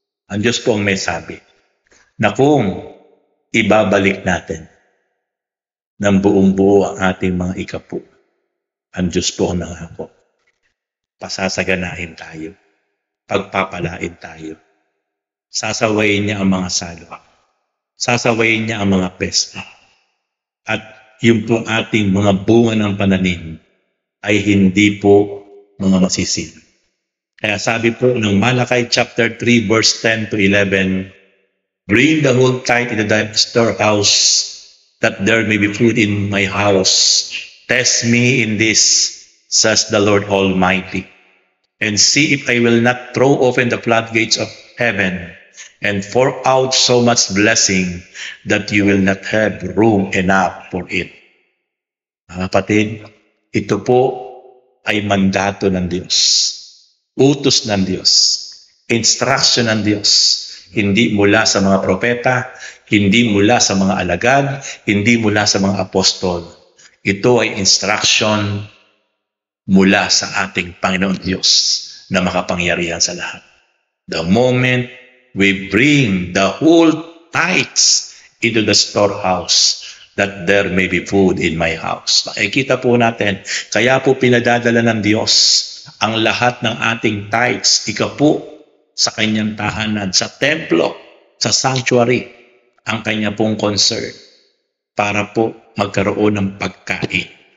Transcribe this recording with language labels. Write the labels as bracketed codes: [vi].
[tl] Ang Diyos po ang may sabi na kung ibabalik natin ng buong buo ang ating mga ikapu, ang Diyos po ang nangako, pasasaganahin tayo, pagpapalain tayo. Sasawayin niya ang mga salwa. Sasawayin niya ang mga pesta. At yung po ating mga bunga ng pananim ay hindi po mga masisil. Kaya sabi po ng [en] Malakay chapter 3 verse 10 to 11, bring the whole tithe into the storehouse, that there may be food in my house. Test me in this, says the Lord Almighty, and see if I will not throw open the floodgates of heaven and pour out so much blessing that you will not have room enough for it. [tl] Mga kapatid, ito po ay mandato ng Diyos, utos ng Diyos, instruction ng Diyos, hindi mula sa mga propeta, hindi mula sa mga alagad, hindi mula sa mga apostol. Ito ay instruction mula sa ating Panginoon Diyos na makapangyarihan sa lahat. [en] The moment we bring the whole tithes into the storehouse, that there may be food in my house. [tl] Nakikita po natin, kaya po pinadadala ng Diyos ang lahat ng ating tithes, ikapu, sa kanyang tahanan, sa templo, sa sanctuary, ang kanya pong concern para po magkaroon ng pagkain.